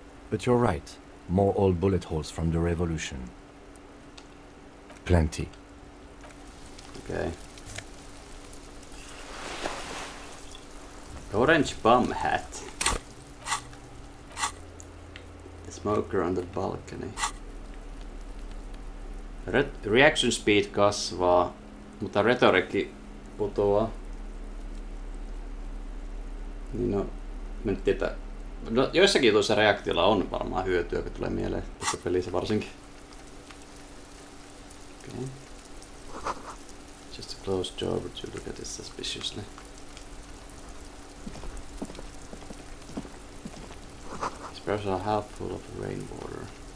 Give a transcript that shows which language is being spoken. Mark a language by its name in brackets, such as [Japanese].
[English] But you're right. More old bullet holes from the revolution. Plenty. Okay. Orange bum hat. The smoker on the balcony. Reaction speed [Finnish] kasvaa, mutta retoriikki putoaa. Niin no, mä nyt tiedän. No, joissakin tuossa reaktiolla on varmaan hyötyä, kun tulee mieleen tässä pelissä varsinkin. [English] Okay. Just a closed door, but you look at it suspiciously. These barrels are half full of rainwater.